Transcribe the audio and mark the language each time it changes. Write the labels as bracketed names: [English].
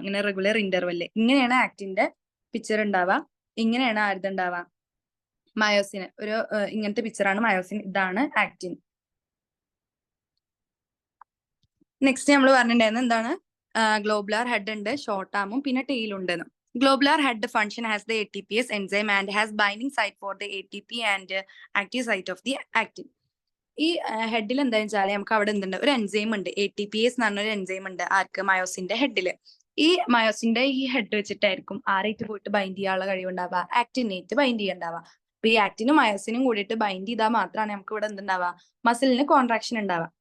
[Malayalam] ഇങ്ങനെ regular interval. ഇങ്ങനെയാണ് ആക്റ്റിന്റെ picture ഉണ്ടാവുക. ഇങ്ങനെയാണ് ആരുതുണ്ടാവുക, മയോസിന്. ഒരു ഇങ്ങനത്തെ പിക്ചറാണ് മയോസിൻ. ഇതാണ് ആക്റ്റിൻ. നെക്സ്റ്റ് നമ്മൾ പറഞ്ഞിട്ടുണ്ടായിരുന്നത് എന്താണ്, ഗ്ലോബുലാർ ഹെഡ് ഉണ്ട്, ഷോർട്ട് ആമും പിന്നെ ടെയിലും ഉണ്ടെന്ന്. [English] Globular head function has the ATPase enzyme and has binding site for the ATP and active site of the actin. [Malayalam] ഈ ഹെഡിൽ എന്താ വെച്ചാൽ നമുക്ക് അവിടെ എന്തുണ്ട്, ഒരു എൻസൈം ഉണ്ട്, ATPase എന്ന് പറഞ്ഞൊരു എൻസൈം ഉണ്ട്. ആർക്ക്, മയോസിന്റെ ഹെഡില്. ഈ മയോസിന്റെ ഈ ഹെഡ് വെച്ചിട്ടായിരിക്കും ആരായിട്ട് പോയിട്ട് ബൈൻഡ് ചെയ്യാനുള്ള കഴിവുണ്ടാവുക, ആക്റ്റിനേറ്റ് ബൈൻഡ് ചെയ്യണ്ടാവുക. അപ്പൊ ഈ ആക്റ്റിനും മയോസിനും കൂടിയിട്ട് ബൈൻഡ് ചെയ്താൽ മാത്രമാണ് നമുക്ക് ഇവിടെ എന്തുണ്ടാവുക, മസിലിന് കോൺട്രാക്ഷൻ ഉണ്ടാവുക.